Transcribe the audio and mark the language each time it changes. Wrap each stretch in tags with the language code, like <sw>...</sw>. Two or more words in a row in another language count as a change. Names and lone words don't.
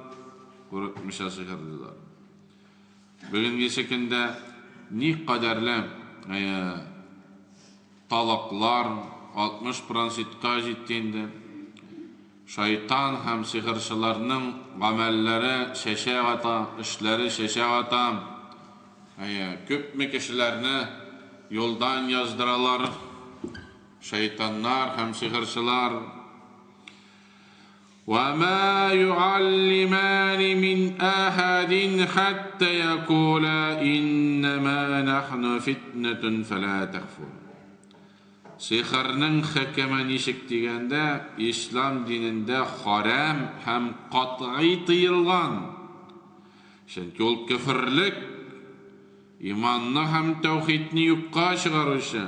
<tt>Бүгенге көндә ни кадәрле талаклар 60%-ка җитте инде. Шайтан һәм сихырчыларның гамәлләре шәшә ата, эшләре шәшә ата. Күпме кешеләрне юлдан яздыралар шайтаннар һәм сихырчылар.</tt> <ar>وَمَا يُعَلِّمَانِ مِنْ أَحَدٍ حَتَّى يَقُولَا إِنَّمَا نَحْنُ فِتْنَةٌ فَلَا تَكْفُرْ.</ar> <tt>Сихырның хөкеме ничек дигәндә, ислам динендә харам һәм катгый тыелган. Чөнки ул кефрлек, иманны һәм тәүхидне юкка чыгаручы.</tt>